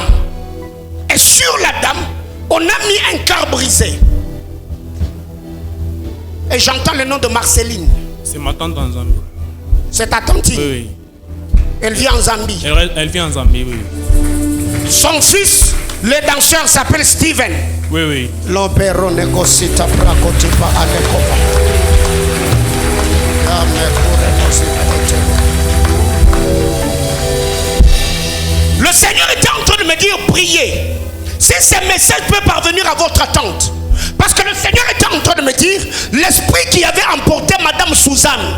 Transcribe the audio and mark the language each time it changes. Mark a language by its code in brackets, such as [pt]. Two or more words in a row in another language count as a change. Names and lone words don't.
[fr] Et sur la dame, on a mis un cœur brisé. Et j'entends le nom de Marceline. C'est ma tante en Zambie. C'est ta tante? Oui, oui. Elle vit en Zambie. Elle vit en Zambie, oui. Son fils, le danseur, s'appelle Steven. Oui, oui. L'opéro négocita prakotipa adekova. Le Seigneur était en train de me dire, priez. Si ce message peut parvenir à votre tante. Parce que le Seigneur était en train de me dire, l'esprit qui avait emporté Madame Suzanne.